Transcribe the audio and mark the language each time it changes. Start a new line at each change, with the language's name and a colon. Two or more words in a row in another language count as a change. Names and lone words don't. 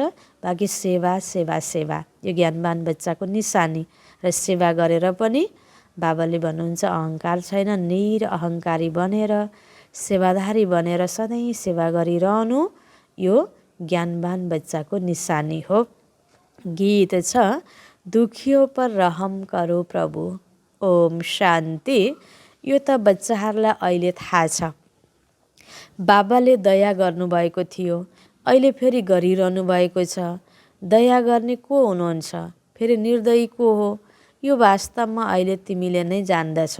Nepali: बाँकी सेवा सेवा सेवा, यो ज्ञानवान बच्चाको निशानी। र सेवा गरेर पनि बाबाले भन्नुहुन्छ अहङ्कार छैन, निरअहङ्कारी बनेर सेवाधारी बनेर सधैँ सेवा गरिरहनु यो ज्ञानवान बच्चाको निशानी हो। गीत छ,
Hindi: दुखियों पर रहम करो प्रभु, ओम शान्ति।
Nepali: यो त बच्चाहरूलाई अहिले थाहा छ। बाबाले दया गर्नुभएको थियो, अहिले फेरि गरिरहनु भएको छ। दया गर्ने को हुनुहुन्छ, फेरि निर्दयी को हो, यो वास्तवमा अहिले तिमीले नै जान्दछौ।